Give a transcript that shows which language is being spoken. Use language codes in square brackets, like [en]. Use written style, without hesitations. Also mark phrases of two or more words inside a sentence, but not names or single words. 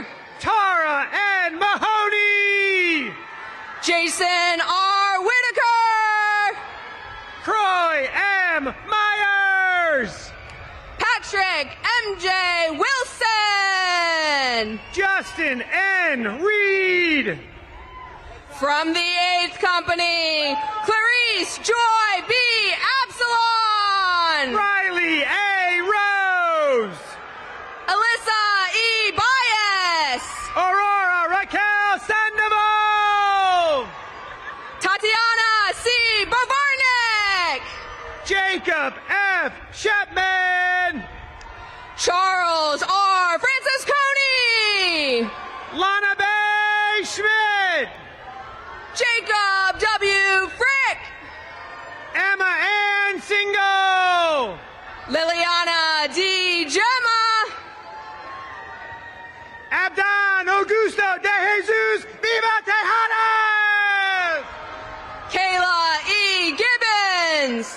[en] Tara N. Mahoney. Jason R. Whitaker, Croy M. Myers. Patrick M.J. Wilson, Justin N. Reed. from the 8th Company, Clarice Joy B. Absalon, Riley A. Rose. Alyssa E. Bias, Aurora Raquel Sandoval. Tatiana C. Bovarnik, Jacob F. Shepman. Charles R. Francisconi, Lana Bay Schmidt. Jacob W. Frick, Emma Ann Single. Liliana D. Gemma, Abdan Augusto de Jesus Viva Tejada. Kayla E. Gibbons,